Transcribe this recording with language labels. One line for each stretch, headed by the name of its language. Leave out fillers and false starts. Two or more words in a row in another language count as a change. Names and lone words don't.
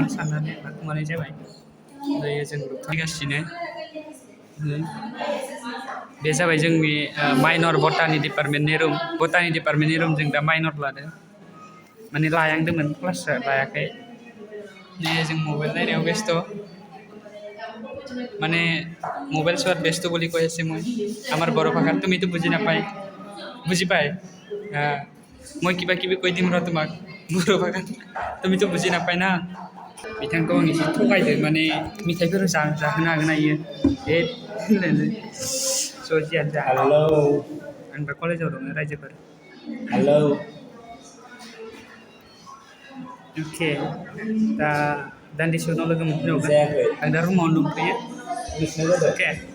Bodo: साननानै लाखुमानाय जाबाय। दायो जों फैगासिनो। बे जाबाय जोंनि माइनर बटानि डिपार्टमेन्टनि रुम। बटानि डिपार्टमेन्टनि रुम जों दा माइनर लादों। माने लायांदोंमोन, क्लास लायाखै। जों मबाइल नायनायाव बेस्थ'।
Assamese: মানে মোবাইল চোৱাত ব্যস্ত বুলি কৈ আছে মই আমাৰ বড়ো ভাষাত তুমিতো বুজি নাপায় বুজি পায় মই কিবা কিবি কৈ দিম ৰ তোমাক বড়ো ভাষাত তুমিতো বুজি নাপায় না
Bodo: बिथांखौ आं एसे थगायदों माने मिथाइफोर जाहोनो हागोन इयो स' जियानो जा हेलौ आं दा कलेजाव दङ रायजोफोर हेलौ अके दा दान्दिसे उनाव लोगो मोनफिनबावगोन आं दा रुमावनो दंफैयो अके